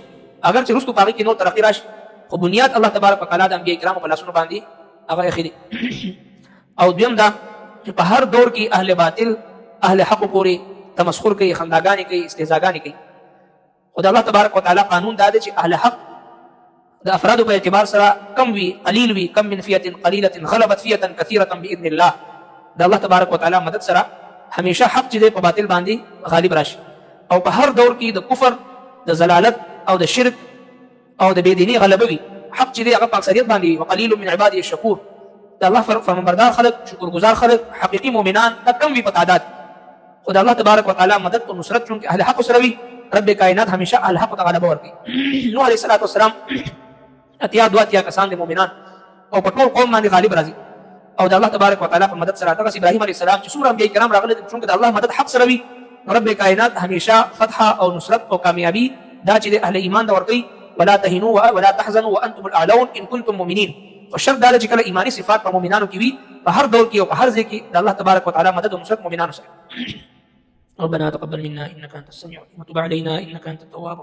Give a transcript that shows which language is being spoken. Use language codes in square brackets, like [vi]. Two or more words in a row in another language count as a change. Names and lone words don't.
[ps] اگر چې وروستو په هغې کې نور ترقي راشي خو بنیاد الله [ar] تبارک وتعالی [ps] د انبیاء کرامو په لاسونو باندې هغه ایښی دی. او دویم دا چې په هر دور کې اهل باطل اهل حق پورې تمسخر کوي، خنداګانې کوي، استهزاګانې کوي. خو د الله [ar] تبارک وتعالی [ps] قانون دا دی چې اهل حق د افرادو په اعتبار سره کم وي، قلیل وي. [ar] کم من فیة قلیلة غلبت فیة کثیرة باذن الله. [ps] د الله [ar] تبارک وتعالی [ps] مدد سره همیشه حق چې دی په باطل باندې غالب راشي. او په هر دور کې د کفر، د ضلالت او د شرک او د بېدینۍ غلبه وي. حق چې دی هغه په اکثریت باندې [ar] وقلیل من عبادی الشکور. [ps] د الله فرمانبردار خلک، شکرګزار خلک، حقیقي مؤمنان دا کم وي په تعداد. خو د الله [ar] تبارک وتعالی [ps] مدد او نصرت چونکې اهل حق سره وي، رب کائنات همیشه اهل حق ته غلبه ورکوي. نوح [ar] علیه السلام [ps] اتیا دوه اتیا کسان د مؤمنان او په ټول قوم باندې غالب راځي. او د الله [ar] تبارک وتعالی [ps] په مدد سره دغسې ابراهیم [ar] علیه السلام [ps] چې څومره انبیاء کرام راغلي دي چونکې د الله مدد حق سره وي، رب کائنات همیشه فتح او نصرت او کامیابی دا چې د اهل ایمان ته ورکوي. [ar] ولا تهنوا ولا تحزنوا وانتم الاعلون ان كنتم مؤمنین. [ps] او شرط دا چې کله ایمانی صفات په مؤمنانو کې وي په هر دور کې او په هر ځای کې د الله [ar] تبارک وتعالی [ps] مدد او نصرت مؤمنانو سره. [ar] ربنا تقبل منا انك انت السميع العليم وتب علينا انك انت التواب